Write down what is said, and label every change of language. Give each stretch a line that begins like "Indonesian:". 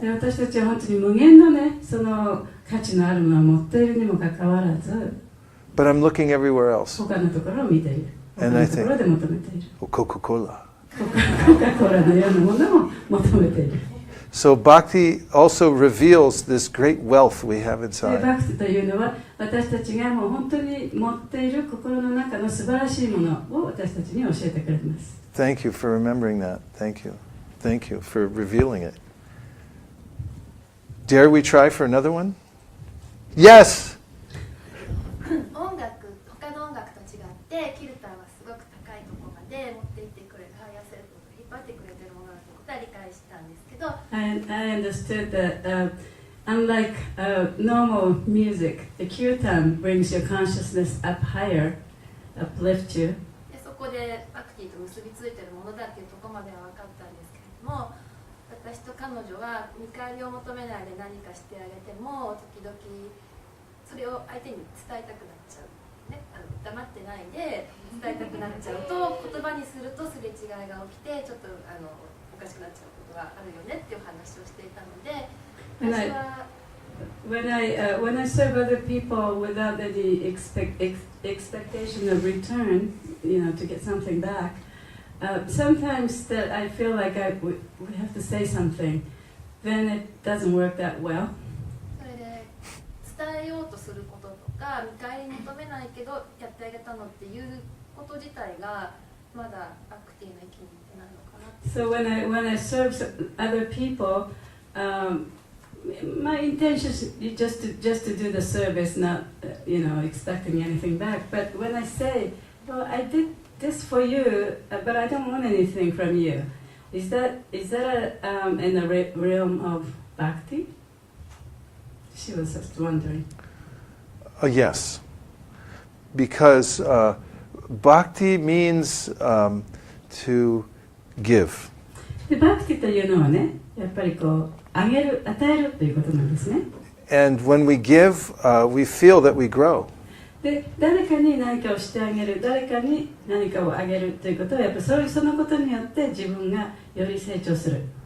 Japanese: で私たちは本当に無限のねその価値のあるものを持っているにもかかわらず
English: But I'm looking everywhere else.
Japanese: 他のところを見ている他
English: And I
Japanese: のところで求めている
English: Coca-Cola.
Japanese: コカ・コーラのようなものを求めている
English: So Bhakti also reveals this great wealth we have
Japanese: で
English: inside.
Japanese: バクティというのは私たちがもう本当に持っている心の中の素晴らしいものを私たちに教えてくれます
English: Thank you for remembering that. Thank you. Thank you for revealing it. Dare we try for another one? Yes!
Japanese: 音楽他の音楽と違ってキルターはすごく高いところまで持っていってくれるハイヤーセルフを引っ張ってくれてるものだということは理解したんですけど
English: I understood that unlike normal music, the kirtan brings your consciousness up higher, uplift you.
Japanese: でそこでバクティと結びついてるものだっていうところまでは分かったんですけれども私と彼女は見返りを求めないで何かしてあげても時々それを相手に伝えたくなっちゃう、ね、黙ってないで伝えたくなっちゃうと言葉にするとすれ違いが起きてちょっとおかしくなっちゃうことがあるよねっていう話をしていたので私は
English: When I serve other people without any expectation of return, you know, to get something back, sometimes that I feel like we have to say something, then it doesn't work that well.
Japanese: それで伝えようとすることとか見返り求めないけどやってあげたのっていうこと自体がまだバクティの域にいってないのかなって。
English: So when I serve other people, my intention is just to do the service, not you know expecting anything back. But when I say, well, I did this for you, but I don't want anything from you, is that in the realm of bhakti? She was just wondering. Yes. Because bhakti means to give.
Japanese: でバクティというのはね、やっぱりこうあげる、与えるということなんですね。
English: And when we give, we feel that we grow.
Japanese: で誰かに何かをしてあげる、誰かに何かをあげるということはやっぱりそのことによって自分がより成長する。